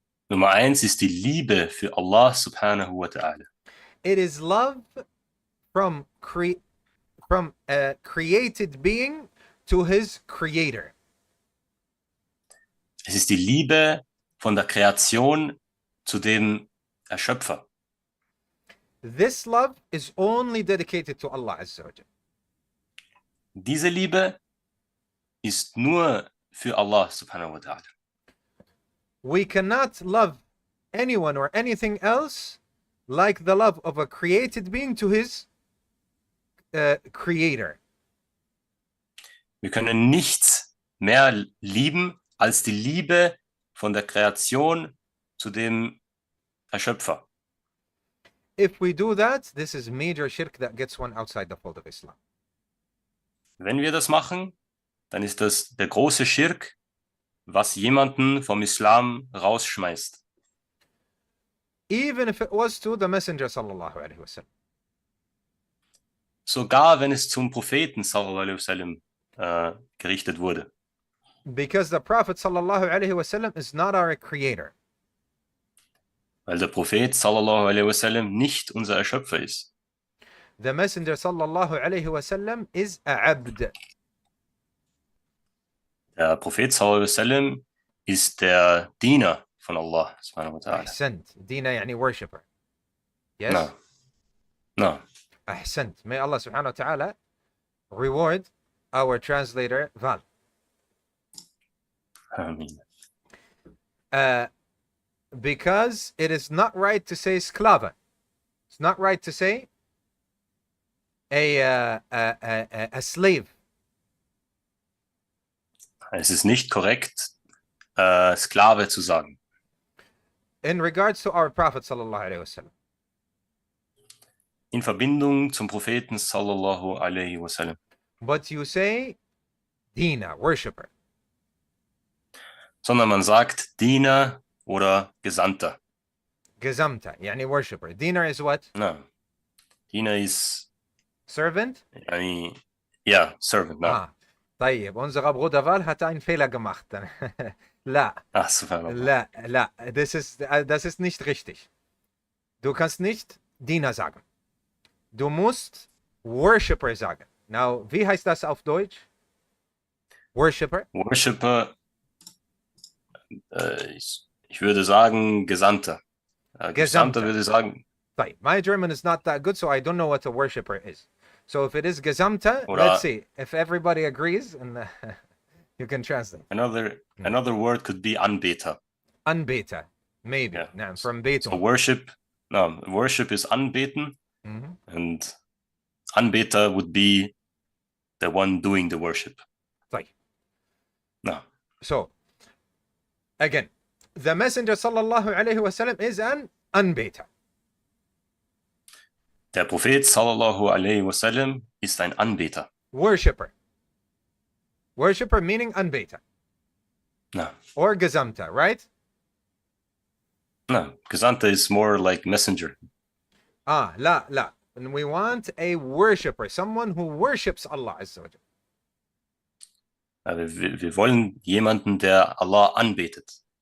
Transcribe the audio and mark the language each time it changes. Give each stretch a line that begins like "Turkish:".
German: Nummer 1 ist die Liebe für Allah subhanahu wa ta'ala.
English: It is love from a created being to his creator.
German: Es ist die Liebe von der Kreation zu dem Erschöpfer.
English: This love is only dedicated to Allah Azza wa Jal.
German: Diese Liebe ist nur für Allah subhanahu wa ta'ala.
English: We cannot love anyone or anything else like the love of a created being to his creator.
German: Wir können nichts mehr lieben als die Liebe von der Kreation zu dem Erschöpfer.
English: If we do that, this is major shirk that gets one outside the fold of Islam.
German: Wenn wir das machen, dann ist das der große Schirk, was jemanden vom Islam rausschmeißt.
English: Even if it was to the Messenger sallallahu alaihi wasallam.
German: Sogar wenn es zum Propheten sallallahu alaihi wasallam gerichtet wurde.
English: Because the Prophet sallallahu alaihi wasallam is not our creator.
German: Weil der Prophet sallallahu alaihi wasallam nicht unser Erschöpfer ist.
English: The Messenger sallallahu alaihi wasallam is a abd.
German: Der Prophet sallallahu alaihi wasallam ist der Diener von Allah subhanahu wa ta'ala.
Arabic: أحسنت.
English: Dina
Arabic: يعني
English: worshipper. Yes? No.
Arabic: أحسنت.
English: May Allah subhanahu wa ta'ala reward our translator Val. Amen. Because it is not right to say sklava. It's not right to say a slave.
German: Es ist nicht korrekt, Sklave zu sagen.
English: In regards to our Prophet sallallahu alaihi wasallam.
German: In Verbindung zum Propheten sallallahu alaihi wasallam.
English: But you say Dina, worshipper.
German: Sondern man sagt Diener oder Gesandter.
English: Gezamta, yani worshipper. Dina is what?
German: No. Diener ist
English: Servant? Ja, servant. No.
German: طيب, unser Bruder Val hat einen Fehler gemacht.
Arabic: لا.
German: Ach, subhanallah. لا, das ist nicht richtig. Du kannst nicht Diener sagen. Du musst Worshipper sagen. Now, wie heißt das auf Deutsch?
English: Worshipper?
German: Worshipper, ich würde sagen Gesandter. Gesandter würde sagen.
English: My German is not that good, so I don't know what a worshipper is. So if it is Gesandter, let's see. If everybody agrees, and you can translate. Another word could be Anbeter. Anbeter, maybe. Yeah. Nah, from Betung. So worship is anbeten, and Anbeter would be the one doing the worship.
Arabic: طيب.
English: No. So, again, the Messenger sallallahu alayhi wasallam is an Anbeter.
German: Der Prophet sallallahu alaihi wasallam ist ein Anbeter.
English: Worshipper. Worshipper meaning Anbeter. Na, Or Gesandter, right? Gesandter is more like messenger.
Arabic: La.
English: And we want a worshipper, someone who worships Allah Azza wa Jal.
German: Wir wollen jemanden, der Allah anbetet.